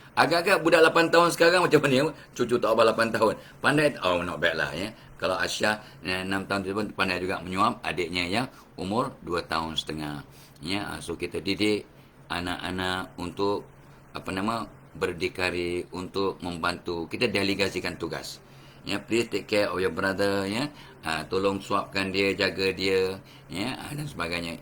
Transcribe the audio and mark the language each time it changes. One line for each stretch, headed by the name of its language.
Malay: Agak-agak budak 8 tahun sekarang macam mana? Cucu Tok Abah 8 tahun. Pandai,
English: not bad
Malay: lah, ya. Kalau Aisyah 6 tahun tu pun pandai juga menyuap adiknya yang umur 2 tahun setengah. Ya, so kita didik anak-anak untuk berdikari, untuk membantu. Kita delegasikan tugas.
English: Ya, please take care of your brother, ya.
Malay: Tolong suapkan dia, jaga dia, ya, dan sebagainya.